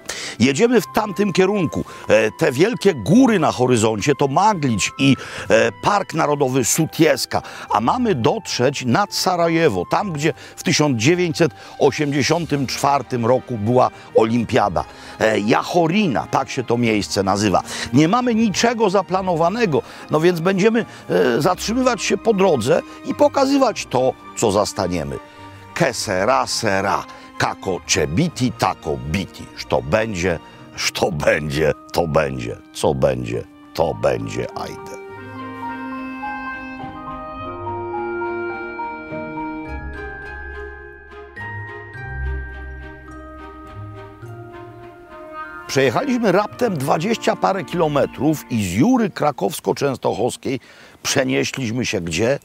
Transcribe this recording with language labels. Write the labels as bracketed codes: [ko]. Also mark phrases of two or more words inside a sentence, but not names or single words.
[pl] Jedziemy w tamtym kierunku. Te wielkie góry na horyzoncie to Maglić i Park Narodowy Sutjeska, a mamy dotrzeć nad Sarajewo, tam gdzie w 1984 roku była olimpiada. Jahorina, tak się to miejsce nazywa. Nie mamy niczego zaplanowanego, no więc będziemy zatrzymywać się po drodze i pokazywać to, co zastaniemy. [es] Kesera sera, [bs] kako će biti, tako biti. [pl] Što będzie, to będzie. Co będzie, to będzie, ajde. Przejechaliśmy raptem 20 parę kilometrów i z Jury krakowsko-częstochowskiej przenieśliśmy się gdzie?